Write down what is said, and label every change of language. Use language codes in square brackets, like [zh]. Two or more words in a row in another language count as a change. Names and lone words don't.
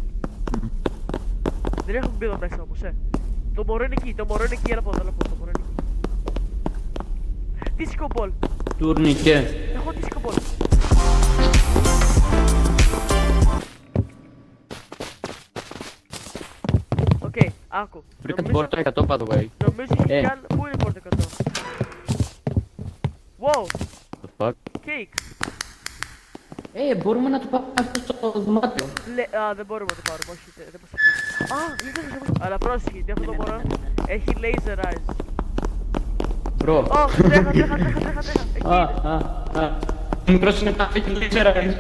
[el] Δεν έχουμε μπει εδώ μέσα όμως, Το μωρό είναι εκεί, έλα από εδώ, το μωρό είναι εκεί. [en] Disco ball. [el] Τουρνικέ. Έχω [en] disco ball. [el] Οκ, άκου. Βρήκα την πόρτα 100 [en] by the way. [el] Νομίζω έχει κι άλλο. Πού είναι η πόρτα 100? [en] Wow, The fuck. cake. [el] Μπορούμε να το πάμε αυτό στο δωμάτιο. Δεν μπορούμε να το πάρουμε, όχι, δεν μας αφήνει. Λύσαμε. Αλλά πρόσεχε, γιατί αυτό το μωρό έχει [en] laser eyes. [el] Μπρο. Ω, τρέχα. Εκεί είναι. Μικρός είναι τα φύγει λίτσερα.